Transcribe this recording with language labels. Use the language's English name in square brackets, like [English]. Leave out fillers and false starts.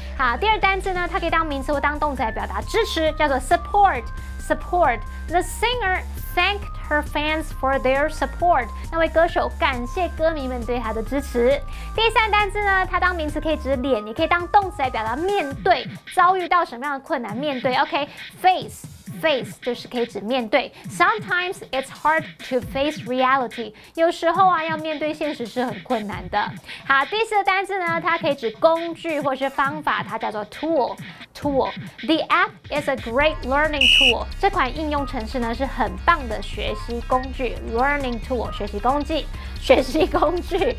[Chinese] 好，第二单词呢，它可以当名词或当动词来表达支持，叫做 support。 [English] The singer thanked her fans for their support。 [Chinese] 那位歌手感谢歌迷们对他的支持。第三单字呢，它当名词可以指脸，也可以当动词来表达面对，遭遇到什么样的困难面对。 OK，face 就是可以指面对。 [English] Sometimes it's hard to face reality。 [Chinese] 有时候啊，要面对现实是很困难的。好，第4个单字呢，它可以指工具或是方法，它叫做 tool。 [English] The app is a great learning tool。 [Chinese] 这款应用程式呢是很棒的学习工具 ，learning tool 学习工具。